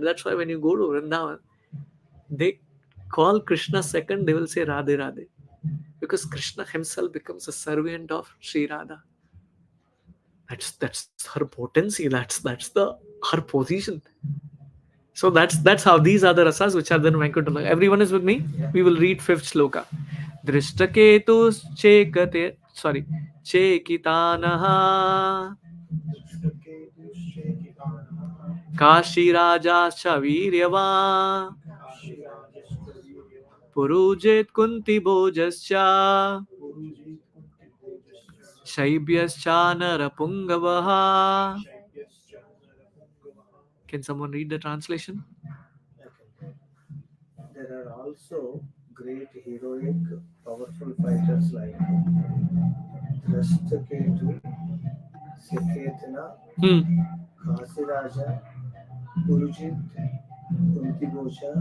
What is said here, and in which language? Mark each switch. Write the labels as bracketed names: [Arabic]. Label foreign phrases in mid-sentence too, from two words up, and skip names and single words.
[English] That's why when you go to Vrindavan, they call Krishna second, they will say Radhe Radhe. Because Krishna himself becomes a servant of Sri Radha. That's her potency. That's the her position. So that's how these are the rasas which are then Venkatala. Everyone is with me? Yeah. We will read fifth shloka. [Sanskrit] Drishtaketus chekate sorry Chekitanaha Kashi Raja Chaviryava Purujit Kunti Bojascha Shaibhyascha Narapungavaha. [English] Can someone read the translation? Okay. There are also great heroic, powerful fighters like Drashtaketu, Saketana, Hmm. Kasiraja, Purujit, Kuntiboja,